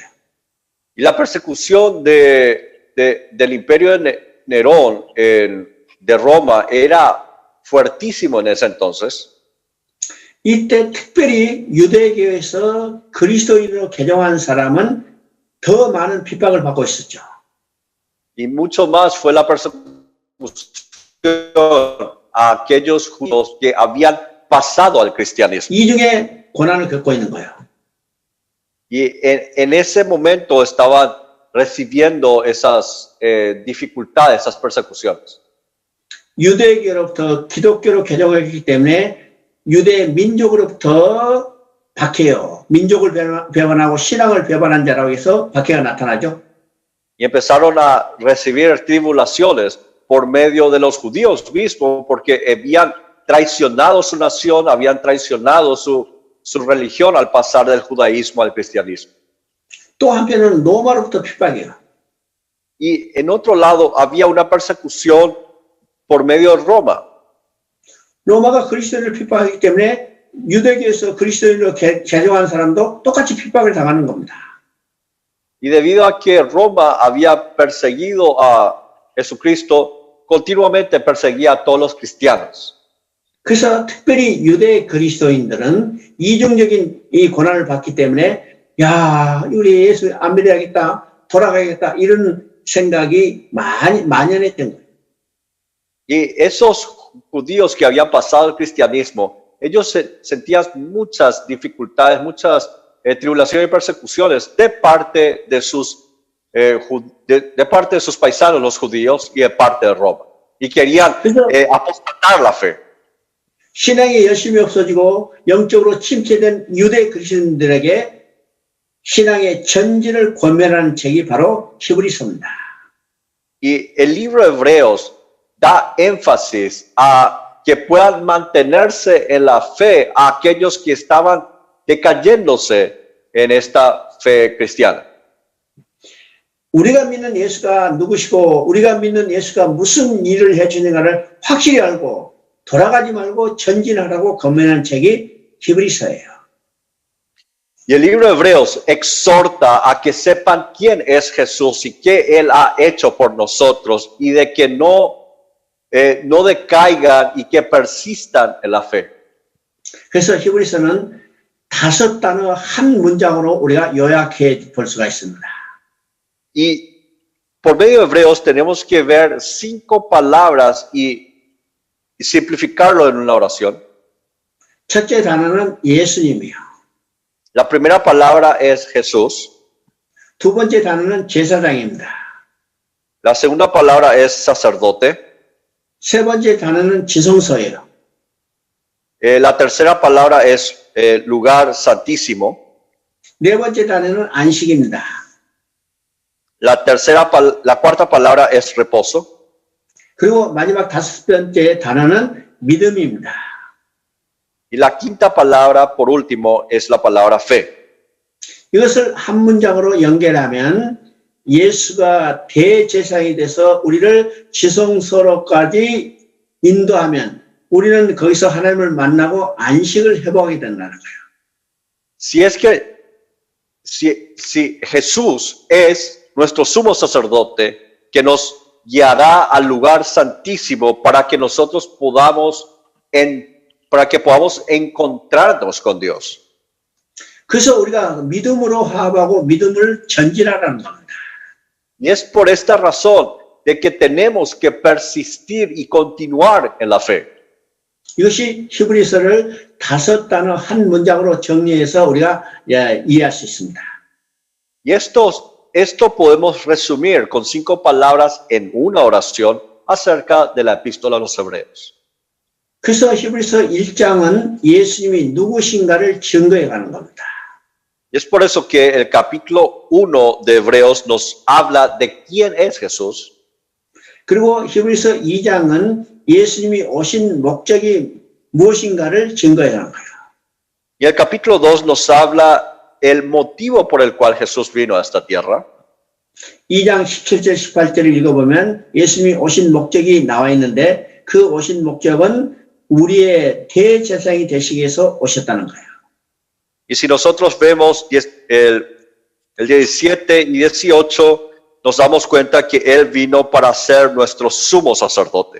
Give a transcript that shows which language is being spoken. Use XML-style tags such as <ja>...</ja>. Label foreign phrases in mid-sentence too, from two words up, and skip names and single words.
<es>Y la persecución del imperio de Nerón de Roma era fuertísimo en ese entonces.</es> <ko>이때 특별히 유대교에서 그리스도인으로 개종한 사람은 더 많은 핍박을 받고 있었죠.</ko> <es>Y mucho más fue la persecución a aquellos judíos que habían pasado al cristianismo.</es> <ko>이 중에 고난을 겪고 있는 거예요.</ko> <es>Y en ese momento estaban recibiendo esas dificultades, esas persecuciones.</es> <ko>유대교로부터 기독교로 개종했기 때문에 유대 민족으로부터 박해요. 민족을 배반하고 신앙을 배반한 자라고 해서 박해가 나타나죠.</ko> <es>Y empezaron a recibir tribulaciones por medio de los judíos mismos, porque habían traicionado su nación, habían traicionado su religión al pasar del judaísmo al cristianismo.</es> <ko>또 한편은 로마로부터 핍박이에요.</ko> <es>Y en otro lado había una persecución por medio de Roma.</es> <ko>로마가 그리스도인을 핍박하기 때문에 유대교에서 그리스도인으로 개종한 사람도 똑같이 핍박을 당하는 겁니다.</ko> <es>Y debido a que Roma había perseguido a Jesucristo, continuamente perseguía a todos los cristianos.</es> <ko>그래서 특별히 유대 그리스도인들은 이중적인 이 고난을 받기 때문에 야, 우리 예수 안 믿어야겠다, 돌아가야겠다 이런 생각이 만연했던 거예요.</ko> <es>Y esos judíos que habían pasado al cristianismo, ellos sentían muchas dificultades, muchas tribulaciones y persecuciones de parte de parte de sus paisanos, los judíos, y de parte de Roma. Y querían apostatar la fe.</es> <ko>신앙이 열심히 없어지고 영적으로 침체된 유대 그리스도인들에게 신앙의 전진을 권면하는 책이 바로 히브리서입니다.</ko> <es>Y el libro de Hebreos da énfasis a que puedan mantenerse en la fe a aquellos que estaban decayéndose en esta fe cristiana.</es> <ko>우리가 믿는 예수가 누구시고 우리가 믿는 예수가 무슨 일을 해주는가를 확실히 알고 돌아가지 말고 전진하라고 권면하는 책이 히브리서예요.</ko> <es>Y el libro de Hebreos exhorta a que sepan quién es Jesús y qué Él ha hecho por nosotros y de que no decaigan y que persistan en la fe.</es> <ko>그래서 히브리서는 5단어 한 문장으로 우리가 요약해 볼 수가 있습니다.</ko> <es>Y por medio de Hebreos tenemos que ver 5 palabras y simplificarlo en una oración.</es> <ko>첫째 단어는 예수님이요.</ko> <es>La primera palabra es Jesús.</es> <ko>두 번째 단어는 제사장입니다.</ko> <es>La segunda palabra es sacerdote.</es> <ko>세 번째 단어는 지성소예요.</ko> <es>La tercera palabra es lugar santísimo.</es> <ko>네 번째 단어는 안식입니다.</ko> <es>La cuarta palabra es reposo.</es> <ko>그리고 마지막 5번째 단어는 믿음입니다.</ko> <es>Y la quinta palabra, por último, es la palabra fe.</es> <ko>이것을 한 문장으로 연결하면 예수가 대제사장이 돼서 우리를 지성소로까지 인도하면 우리는 거기서 하나님을 만나고 안식을 회복하게 된다는 거예요.</ko> <es>Si Jesús es nuestro sumo sacerdote que nos guiará al lugar santísimo para que nosotros podamos encontrarnos con Dios.</es> <ko>그래서 우리가 믿음으로 화합하고 믿음을 전진하라는 겁니다.</ko> <es>Y es por esta razón de que tenemos que persistir y continuar en la fe.</es> <ko>이것이 히브리서를 5단어 한 문장으로 정리해서 우리가 이해할 수 있습니다.</ko> <es>Y esto podemos resumir con 5 palabras en una oración acerca de la epístola a los Hebreos.</es> <ko>그래서 히브리서 1장은 예수님이 누구신가를 증거해 가는 겁니다.</ko> <es>Y es por eso que el capítulo 1 de Hebreos nos habla de quién es Jesús.</es> <ko>그리고 히브리서 2장은 예수님이 오신 목적이 무엇인가를 증거해 가는 거예요.</ko> <es>Y el capítulo 2 nos habla el motivo por el cual Jesús vino a esta tierra.</es> <ko>2장 17절 18절을 읽어보면 예수님이 오신 목적이 나와 있는데 그 오신 목적은 우리의 대제사장이 되시기 위해서 오셨다는 거예요.</ko> <es>Y si nosotros vemos el 17 y 18, nos damos cuenta que Él vino para ser nuestro sumo sacerdote.</es>